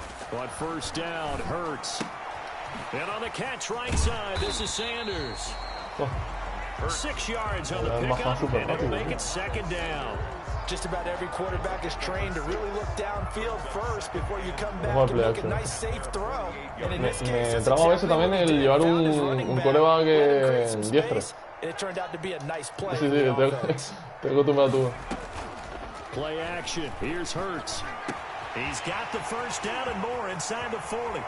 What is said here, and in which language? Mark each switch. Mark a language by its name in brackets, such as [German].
[English] But 1st down, Hurts. And on the catch right side, this is Sanders. 6 yards on the pickup, and it'll make it 2nd down. Just about every quarterback is trained to really look downfield first before you come back and make a nice safe throw. And in this case, it's [Spanish] a veces también el llevar un quarterback diestro. [English] And it turned out to be a nice play. [Spanish] Sí, te acostumbras tú. [English] Play action. Here's Hurts. He's got the 1st down and more inside the 40.